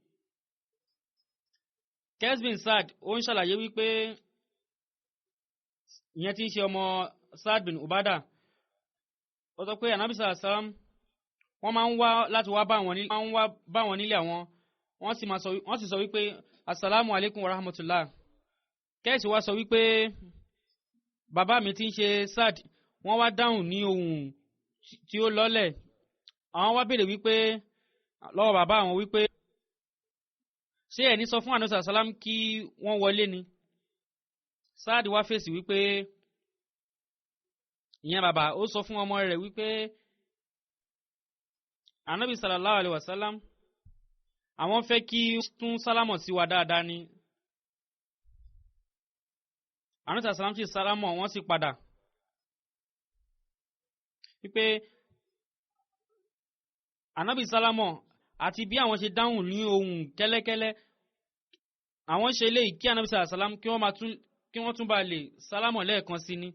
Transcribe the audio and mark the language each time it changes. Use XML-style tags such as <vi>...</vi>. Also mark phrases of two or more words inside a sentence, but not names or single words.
<yo>Qais bin Saad ó ń ṣàlàyé wípé ìyẹn tí ń ṣe ọmọ Saad bin Ubada, ó sọ pé Ànábì sàlám wọ́n máa ń wá láti wá bá wọn nílé àwọn, wọ́n sì sọ wípé</yo> <ar>السلام عليكم ورحمة الله.</ar> <yo>Qais wá sọ wípé bàbá mi tí ń ṣe Saad wọ́n wá dáhùn ní ohùn tí ó lọ́lẹ̀, àwọn wá béèrè wípé lọ́wọ́ bàbá àwọn wípé ṣé ẹni sọ fún Ànábì sàlám kí wọ́n wọlé ni. Saad wá fèsì wípé ìyẹn bàbá ó sọ fún ọmọ rẹ̀ wípé Ànábì</yo> <ar>صلى الله عليه وسلم</ar> <yo>àwọn fẹ́ kí tún sálámọ̀ sí wa dáadáa ni. Ànábì sàlám sì sálámọ̀, wọ́n sì padà wípé Ànábì sálámọ̀ àti bí àwọn ṣe dáhùn ní ohùn kẹ́lẹ́kẹ́lẹ́, àwọn ṣe eléyìí kí Ànábì sàlám kí wọ́n tún bá lè sálámọ̀ lẹ́ẹ̀kan sí ni.</yo>